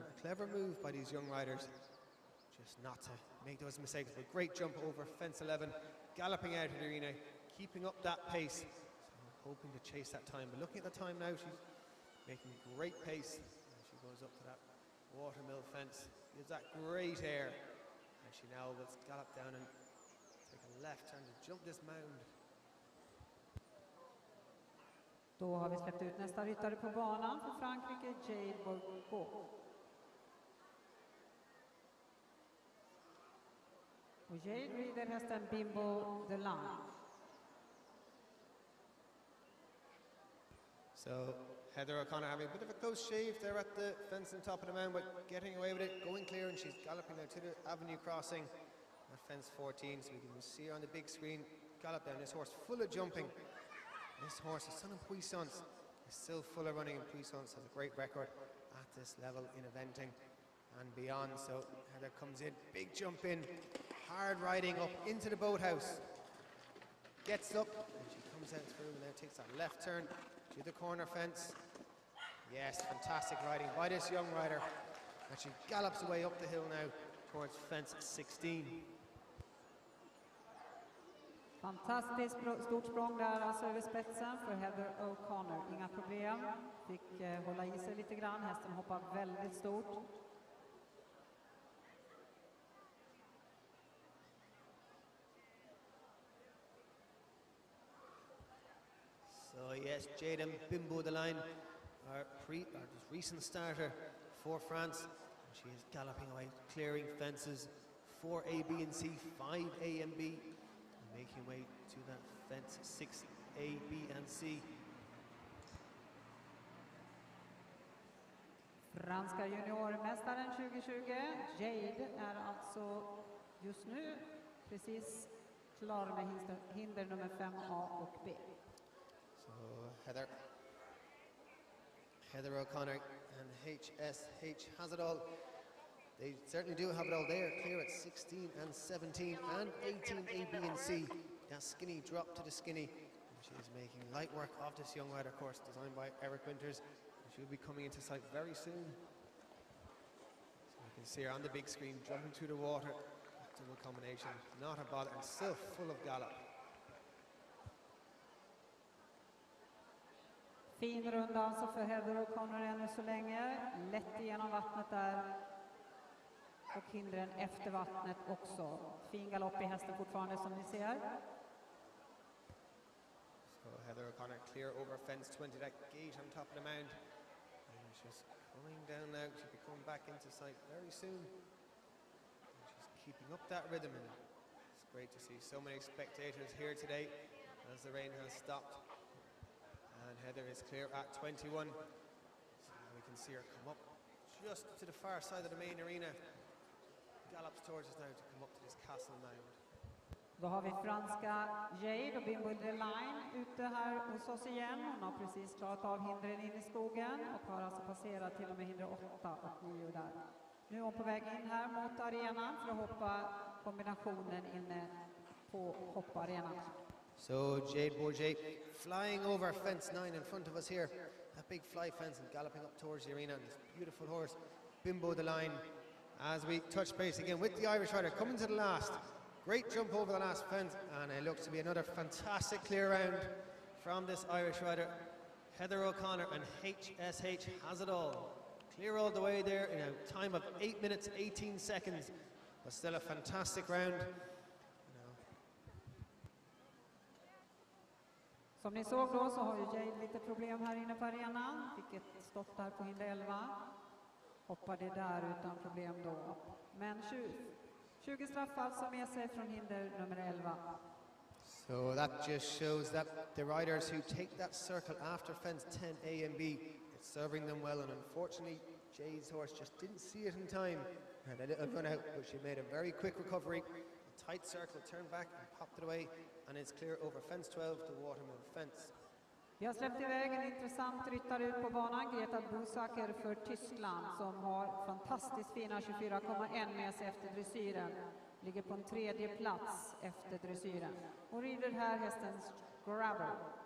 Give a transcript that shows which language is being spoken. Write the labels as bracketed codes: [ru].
[en] A clever move by these young riders, just not to make those mistakes, but great jump over fence 11, galloping out of the arena, keeping up that pace, so hoping to chase that time. But looking at the time now, she's making great pace as she goes up to that watermill fence. Gives that great air, and she now will gallop down and take a left turn to jump this mound. [sv] Då har vi släppt ut nästa ryttare på banan för Frankrike, Jade Bourget. Och Jade rider hästen Bimbo de Line. [en] So Heather O'Connor having a bit of a close shave there at the fence on top of the mound, but getting away with it, going clear, and she's galloping now to the avenue crossing at fence 14, so we can see her on the big screen gallop down. This horse full of jumping. This horse, the son of Puissance, is still full of running, and Puissance has a great record at this level in eventing and beyond. So Heather comes in, big jump in, hard riding up into the boathouse, gets up, and she comes out through and now takes that left turn to the corner fence. Yes, fantastic riding by this young rider, and she gallops away up the hill now towards fence 16. [sv] Fantastiskt stort språng där alltså över spetsen för Heather O'Connor. Inga problem. Fick hålla i sig lite grann. Hästen hoppar väldigt stort. [en] So yes, Jade and Bimbo de Line are recent starter for France. And she is galloping away, clearing fences 4 A, B and C, 5 A and B, and making way to that fence 6 A, B and C. [sv] Franska juniormästaren 2020, Jade, är alltså just nu precis klar med hinder nummer 5A och B. [en] So Heather O'Connor and HSH has it all. They certainly do have it all. They are clear at 16 and 17 and 18 A, B and C. That skinny drop to the skinny. And she is making light work of this young rider course designed by Eric Winters. And she'll be coming into sight very soon. So you can see her on the big screen jumping through the water. Double combination, not a bother, and still full of gallop. [sv] Fin runda alltså för Heather O'Connor ännu så länge. Lätt igenom vattnet där. och hindren efter vattnet också. Fin galopp i hästen fortfarande som ni ser. [en] So Heather O'Connor clear over fence 20, that gate on top of the mound. And she's coming down now. She'll be coming back into sight very soon. And she's keeping up that rhythm, and it's great to see so many spectators here today as the rain has stopped. And Heather is clear at 21. So now we can see her come up just to the far side of the main arena. Gallops towards us now to come up to this castle mound. [sv] Då har vi franska Jade och Beau Posthumus ute här hos oss igen. Hon har precis klarat av hindren in i skogen och har alltså passerat till och med hinder 8 och 9 där. Nu är hon på väg in här mot arenan för att hoppa kombinationen inne på hopparenan. [en] So Jade Bourget flying over fence 9 in front of us here. That big fly fence and galloping up towards the arena. And this beautiful horse, Beau Posthumus, as we touch base again with the Irish rider coming to the last. Great jump over the last fence, and it looks to be another fantastic clear round from this Irish rider. Heather O'Connor and HSH has it all. Clear all the way there in a time of 8 minutes 18 seconds, but still a fantastic round. [sv] Som ni såg då så har ju Jade lite problem här inne på arenan. Fick ett stopp där på hinder 11. Hoppade där utan problem då. Men 20 straff alltså med sig från hinder nummer 11. [en] So that just shows that the riders who take that circle after fence 10 A and B, it's serving them well, and unfortunately Jade's horse just didn't see it in time. Had a little run out, but she made a very quick recovery. A tight circle, turned back and popped it away, and it's clear over fence 12 to Watermill fence. [sv] Vi har släppt iväg en intressant ryttare ut på banan, Greta Busacker för Tyskland, som har fantastiskt fina 24,1 med sig efter dressyren. Ligger på en 3:e plats efter dressyren. Och rider här hästens Gravel.